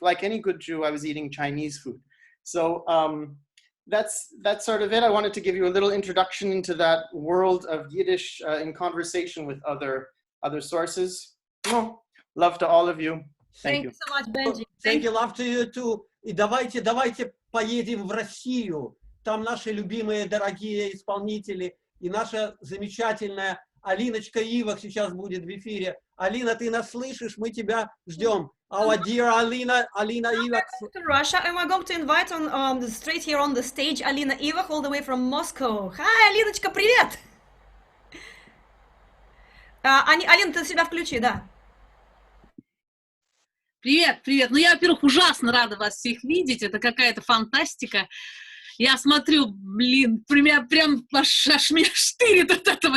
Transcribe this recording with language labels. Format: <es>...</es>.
<en>Like any good Jew, I was eating Chinese food. So that's sort of it. I wanted to give you a little introduction into that world of Yiddish in conversation with other sources. Love to all of you. Thank you so much, Benji. Thank you, love to you too.</en> <ru>И давайте поедем в Россию. Там наши любимые, дорогие исполнители. И наша замечательная Алиночка Ивах сейчас будет в эфире. Алина, ты нас слышишь? Мы тебя ждем.</ru> <en>Our dear Alina Ivach. To Russia, and we're going to invite on straight here on the stage Alina Ivach, all the way from Moscow.</en> <ru>Hi, Алиночка, привет! Алина, ты себя включи, да. Привет, привет. Ну, я, во-первых, ужасно рада вас всех видеть. Это какая-то фантастика. Я смотрю, блин, прям аж меня штырит от этого.</ru>